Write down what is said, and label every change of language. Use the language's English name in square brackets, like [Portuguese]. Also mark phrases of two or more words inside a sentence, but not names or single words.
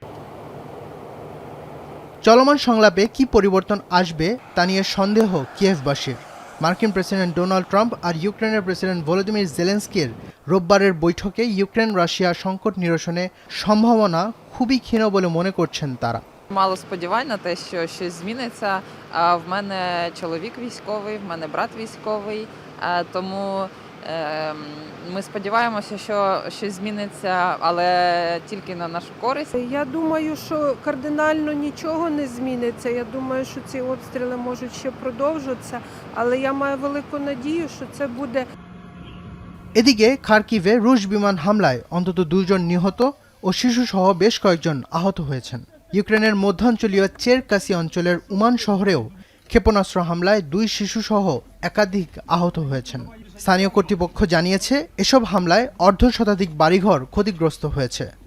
[Bangla] চলমান সংলাপে কি পরিবর্তন আসবে তা নিয়ে সন্দেহ কিয়েভবাসীর। মার্কিন প্রেসিডেন্ট ডোনাল্ড ট্রাম্প আর ইউক্রেনের প্রেসিডেন্ট ভলোদিমির জেলেনস্কির রোববারের বৈঠকে ইউক্রেন রাশিয়া সংকট নিরসনে সম্ভাবনা খুবই ক্ষীণ বলে মনে করছেন তারা। [Ukrainian] Мало сподівань на те, що щось зміниться. В мене чоловік військовий, в мене брат військовий, тому ми сподіваємося, що щось зміниться, але тільки на нашу користь. Я думаю, що кардинально нічого не зміниться. Я думаю, що ці обстріли можуть ще продовжитися, але я маю велику надію, що це буде. [Bangla] এদিকে খার্কিভে রুশ বিমান হামলায় অন্তত 2 জন নিহত ও শিশুসহ বেশ কয়েকজন আহত হয়েছেন। ইউক্রেনের মধ্যাঞ্চলীয় চেরকাসি অঞ্চলের উমান শহরেও ক্ষেপণাস্ত্র হামলায় 2 শিশুসহ একাধিক আহত হয়েছেন। স্থানীয় কর্তৃপক্ষ জানিয়েছে, এসব হামলায় অর্ধশতাধিক বাড়িঘর ক্ষতিগ্রস্ত হয়েছে।